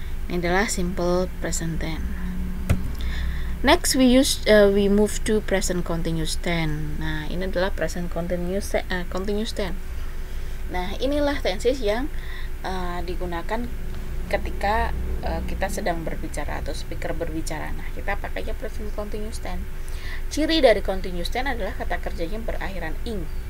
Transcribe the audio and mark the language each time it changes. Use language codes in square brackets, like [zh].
[id] Ini adalah simple present tense. [en] Next we move to present continuous tense. [id] Nah, ini adalah present continuous tense. Nah, inilah tenses yang digunakan ketika kita sedang berbicara atau speaker berbicara. Nah, kita pakainya present continuous tense. Ciri dari continuous tense adalah kata kerjanya berakhiran ing.